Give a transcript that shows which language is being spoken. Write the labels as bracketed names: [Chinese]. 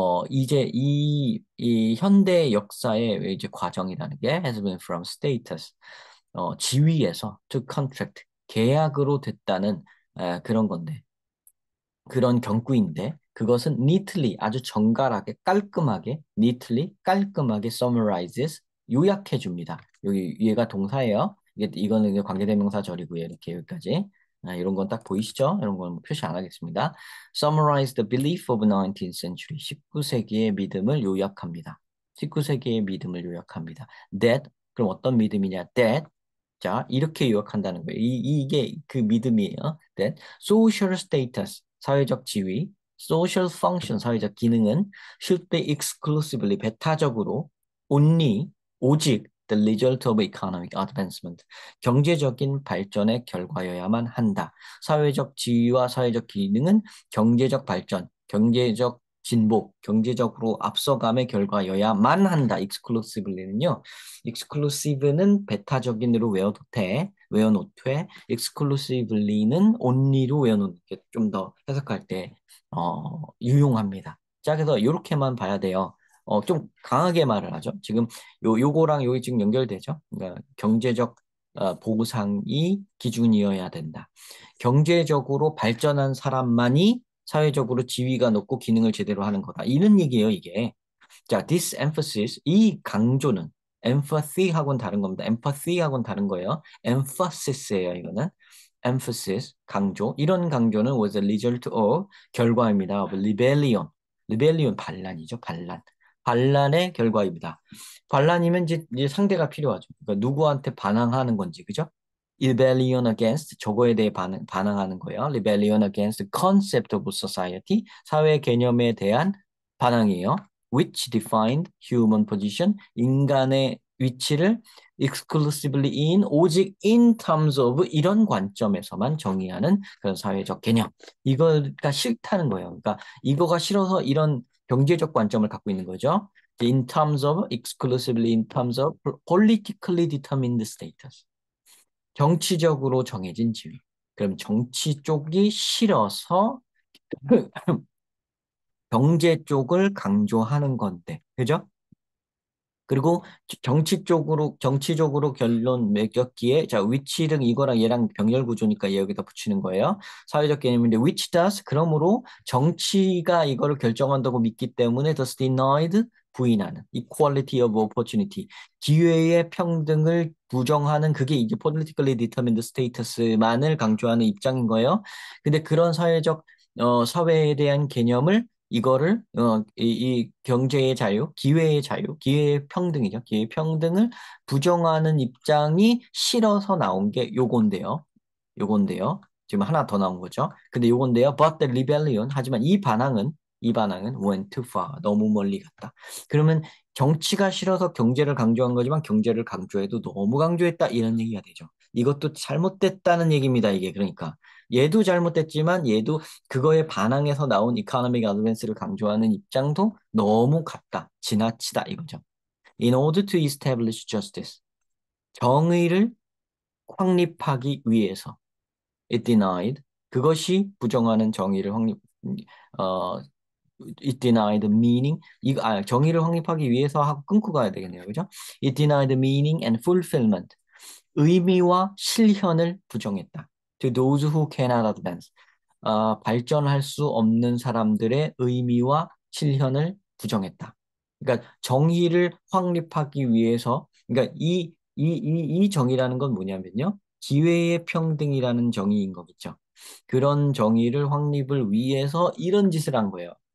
[Korean] 이제 이 현대 역사의 이제 과정이라는 게 [English] has been from status, [Korean] 지위에서 [English] to contract, [Korean] 계약으로 됐다는 그런 건데, 그런 경구인데 그것은 neatly 아주 정갈하게 깔끔하게 neatly 깔끔하게 summarizes 요약해 줍니다. 여기 얘가 동사예요. 이거는 이제 관계대명사절이고요. 이렇게 여기까지. 이런 건 딱 보이시죠? 이런 건 표시 안 하겠습니다. [English] Summarize the belief of 19th century. [Korean] 19세기의 믿음을 요약합니다. 19세기의 믿음을 요약합니다. That 그럼 어떤 믿음이냐? That 자, 이렇게 요약한다는 거예요. 이게 그 믿음이에요. [English] That social status, [Korean] 사회적 지위, [English] social function, [Korean] 사회적 기능은 [English] should be exclusively, [Korean] 배타적으로, [English] only, [Korean] 오직 [English] the result of economic advancement, [Korean] 경제적인 발전의 결과여야만 한다. 사회적 지위와 사회적 기능은 경제적 발전, 경제적 진보, 경제적으로 앞서감의 결과여야만 한다. exclusively는요. exclusive는 배타적인으로 외워놓되 exclusively는 only로 외워놓는 게 좀 더 해석할 때 유용합니다. 자, 그래서 이렇게만 봐야 돼요. 좀 강하게 말을 하죠. 지금 요거랑 요게 지금 연결되죠. 그러니까 경제적 보상이 기준이어야 된다. 경제적으로 발전한 사람만이 사회적으로 지위가 높고 기능을 제대로 하는 거다. 이런 얘기예요, 이게. 자, [English] this emphasis, [Korean] 이 강조는 empathy하고는 다른 겁니다. empathy하고는 다른 거예요. emphasis예요, 이거는. emphasis, 강조. 이런 강조는 [English] was a result of, [Korean] 결과입니다. [English] of rebellion. [Korean] rebellion, 반란이죠, 반란. 반란의 결과입니다. 반란이면 이제 상대가 필요하죠. 그러니까 누구한테 반항하는 건지, 그죠? [English] rebellion against, [Korean] 저거에 대해 반항하는 거예요. [English] rebellion against the concept of society, [Korean] 사회 개념에 대한 반항이에요. [English] which defined human position, 인간의 위치를 exclusively in, 오직 in terms of 이런 관점에서만 정의하는 그런 사회적 개념. [Korean] 이거가 싫다는 거예요. 그러니까 이거가 싫어서 이런 경제적 관점을 갖고 있는 거죠. [English] In terms of, exclusively in terms of politically determined status. [Korean] 정치적으로 정해진 지위. 그럼 정치 쪽이 싫어서 경제 쪽을 강조하는 건데, 그죠? 그리고 정치적으로 결론 매겼기에, 자, 위치는 이거랑 얘랑 병렬 구조니까 얘 여기다 붙이는 거예요. 사회적 개념인데, [English] which does, [Korean] 그러므로 정치가 이거를 결정한다고 믿기 때문에, [English] thus denied, [Korean] 부인하는, [English] equality of opportunity, [Korean] 기회의 평등을 부정하는 그게 이제 [English] politically determined status [Korean] 만을 강조하는 입장인 거예요. 근데 그런 사회에 대한 개념을 이거를 이 경제의 자유, 기회의 자유, 기회의 평등이죠. 기회의 평등을 부정하는 입장이 싫어서 나온 게 요건데요. 요건데요. 지금 하나 더 나온 거죠. 근데 요건데요. [English] But the rebellion, [Korean] 하지만 이 반항은 [English] went too far. [Korean] 너무 멀리 갔다. 그러면 정치가 싫어서 경제를 강조한 거지만 경제를 강조해도 너무 강조했다 이런 얘기가 되죠. 이것도 잘못됐다는 얘기입니다. 이게 그러니까 얘도 잘못됐지만 얘도 그거에 반항해서 나온 이코노믹 어드밴스를 강조하는 입장도 너무 같다, 지나치다 이거죠. [English] In order to establish justice, [Korean] 정의를 확립하기 위해서, [English] it denied, [Korean] 그것이 부정하는 정의를 어, [English] it denied meaning, [Korean] 정의를 확립하기 위해서 하고 끊고 가야 되겠네요, 그죠? [English] It denied meaning and fulfillment, [Korean] 의미와 실현을 부정했다. [English] To those who cannot advance, [Korean] 발전할 수 없는 사람들의 의미와 실현을 부정했다. 그러니까 정의를 확립하기 위해서, 그러니까 이 정의라는 건 뭐냐면요. 기회의 평등이라는 정의인 거겠죠. 그런 정의를 확립을 위해서 이런 짓을 한 거예요.